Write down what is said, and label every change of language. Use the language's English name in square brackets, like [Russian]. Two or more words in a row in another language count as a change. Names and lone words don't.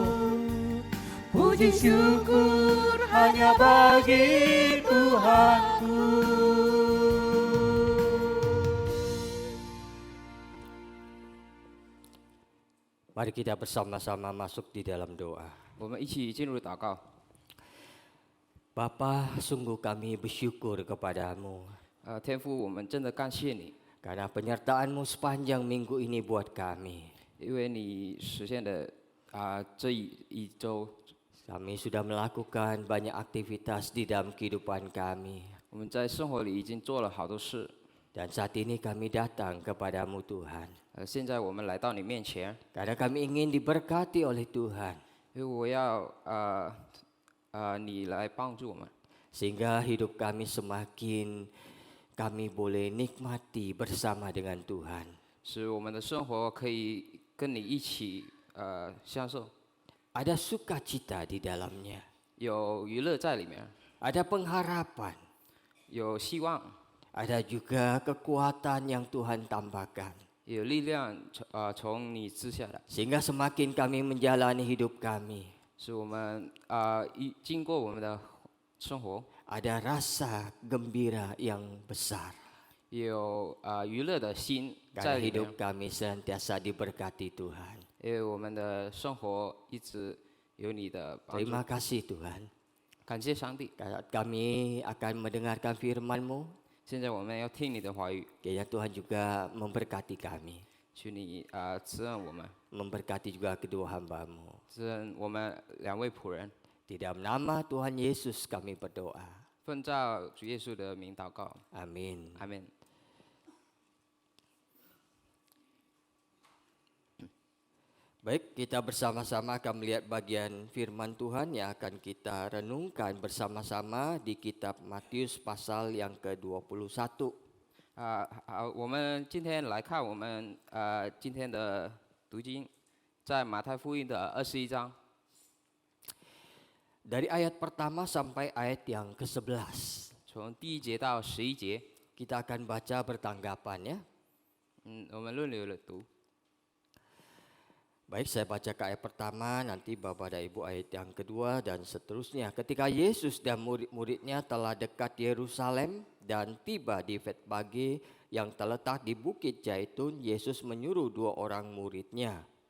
[Indonesian] Puji syukur hanya bagi Tuhanku. Mari kita bersama-sama masuk di dalam doa. [Chinese] 我们一起进入祷告。 [Indonesian] Bapa, sungguh kami bersyukur kepadamu [Chinese] 天父，我们真的感谢你， [Indonesian] karena penyertaan-Mu sepanjang minggu ini buat kami. [Chinese] 因为你实现的这一周， [Indonesian] Kami sudah melakukan banyak aktivitas di dalam kehidupan kami. [Chinese] 我们在生活里已经做了好多事。 [Indonesian] Dan saat ini kami datang kepadamu Tuhan. [Chinese] 现在我们来到你面前， [Indonesian] Karena kami ingin diberkati oleh Tuhan. [Chinese] 因为我要你来帮助我们， [Indonesian] Sehingga hidup kami semakin kami boleh nikmati bersama dengan Tuhan. [Chinese] 使我们的生活可以跟你一起享受， [Indonesian] Ada sukacita di dalamnya. [Chinese] 有娱乐在里面， [Indonesian] Ada pengharapan. [Chinese] 有希望， [Indonesian] Ada juga kekuatan yang Tuhan tambahkan. [Chinese] 有力量从你之下来， [Indonesian] Sehingga semakin kami menjalani hidup kami, [Chinese] 使我们经过我们的生活， [Indonesian] ada rasa gembira yang besar. [Chinese] 有娱乐的心在 [Indonesian] Karena [Chinese] 里面 [Indonesian] hidup，kami senantiasa diberkati Tuhan. [Chinese] 因为我们的生活一直有你的帮助。 [Indonesian] Terima kasih Tuhan. [Chinese] 感谢上帝， [Indonesian] Saat kami akan mendengarkan firman-Mu, [Chinese] 现在我们要听你的话语， [Indonesian] kiranya Tuhan juga memberkati kami. [Chinese] 求你滋润我们， [Indonesian] Memberkati juga kedua hamba-Mu. [Chinese] 滋润我们两位仆人。 [Indonesian] Di dalam nama Tuhan Yesus kami berdoa. [Chinese] 奉照主耶稣的名祷告， [Indonesian] Amin. [Chinese] 阿门。 [Indonesian] Baik, kita bersama-sama akan melihat bagian firman Tuhan yang akan kita renungkan bersama-sama di kitab Matius pasal yang ke-21. [Chinese] 好，我们今天来看我们今天的读经，在马太福音的21章， [Indonesian] Dari ayat pertama sampai ayat yang ke-11. [Chinese] 从第1节到11节， [Indonesian] Kita akan baca bertanggapan ya. [Chinese] 我们轮流的读。 [Indonesian] Baik, saya baca ke ayat pertama, nanti Bapak dan Ibu ayat yang kedua dan seterusnya. Ketika Yesus dan murid-muridnya telah dekat Yerusalem dan tiba di Betfage yang terletak di Bukit Zaitun, Yesus menyuruh 2 orang muridnya.